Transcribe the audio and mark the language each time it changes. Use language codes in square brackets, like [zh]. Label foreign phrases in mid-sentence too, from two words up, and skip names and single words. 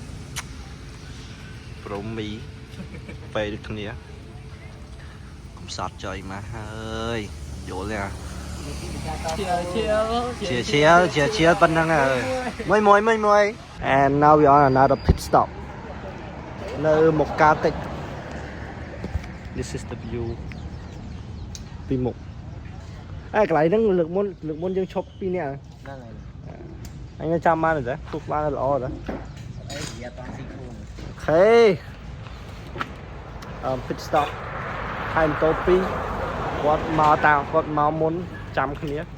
[km] ប្រូមីពេលដូចគ្នាកំសត់ចុយមកហើយយល់ទេជាប៉ុណ្ណឹង ហើយមួយ [en] And now we on another pit stop [km] នៅមុខការតិច [en] This is the view [km] ពីមុខកន្លែងហ្នឹងលើកមុនយើងឈប់2នាក់ហ្នឹងហើយអញចាំបានទេទុកបានល្អទេអីវាអត់ស៊ីខ្លួនអូខេ [en] pit stop [km] ហើយម៉ូតូ2គាត់មកមុនចាំគ្នា